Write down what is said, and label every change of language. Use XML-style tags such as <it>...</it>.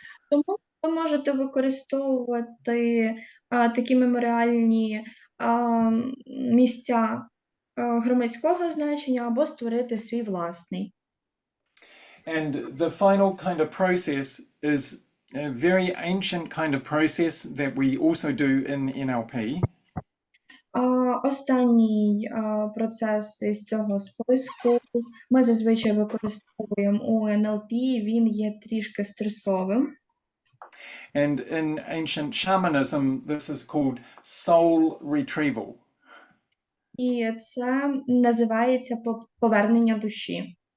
<uk>Тому ви можете використовувати такі меморіальні місця громадського значення або створити свій власний.</uk> <en>And the final kind of process is a very ancient kind of process that we also do in NLP.</en> <uk>Останній процес із цього списку ми зазвичай використовуємо у NLP, він є трішки стресовим.</uk> <en>And in ancient shamanism, this is called soul retrieval.</en> <uk>І це називається повернення душі.</uk>